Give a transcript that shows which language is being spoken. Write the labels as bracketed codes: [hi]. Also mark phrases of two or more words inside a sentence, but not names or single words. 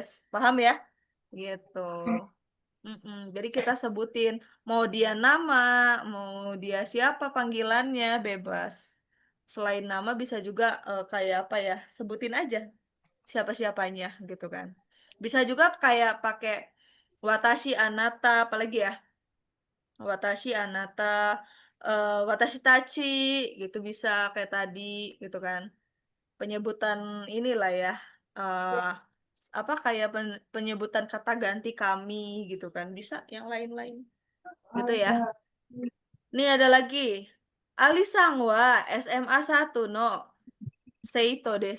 [id] Paham ya? Gitu. Jadi kita sebutin mau dia nama, mau dia siapa panggilannya bebas. Selain nama bisa juga kayak apa ya? Sebutin aja siapa-siapanya gitu kan. Bisa juga kayak pakai [ja] 私 あなた, [id] apalagi ya? [ja] 私 あなた、私たち [id] gitu bisa kayak tadi gitu kan. Penyebutan inilah ya. eh apa kayak penyebutan kata ganti kami gitu kan. Bisa yang lain-lain gitu ya. Nih ada lagi. [ja] アリさんは SMA 1 の生徒です.